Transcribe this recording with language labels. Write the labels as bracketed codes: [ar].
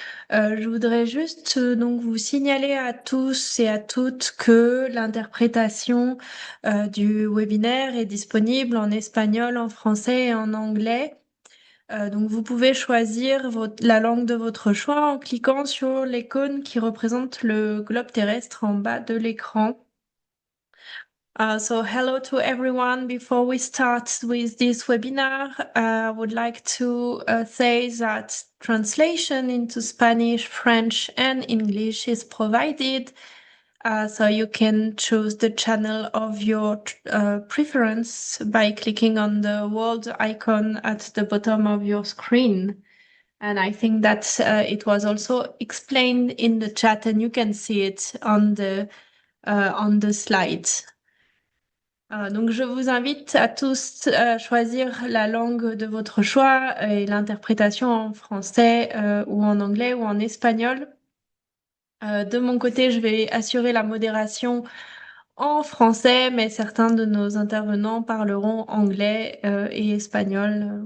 [fr] Je voudrais juste donc vous signaler à tous et à toutes que l'interprétation du webinaire est disponible en espagnol, en français et en anglais. Donc vous pouvez choisir la langue de votre choix en cliquant sur l'icône qui représente le globe terrestre en bas de l'écran. [en] So hello to everyone. Before we start with this webinar, I would like to say that translation into Spanish, French, and English is provided. So you can choose the channel of your preference by clicking on the world icon at the bottom of your screen. And I think that it was also explained in the chat, and you can see it on the slides. [fr] Donc, je vous invite à tous à choisir la langue de votre choix et l'interprétation en français ou en anglais ou en espagnol. De mon côté, je vais assurer la modération en français, mais certains de nos intervenants parleront anglais et espagnol.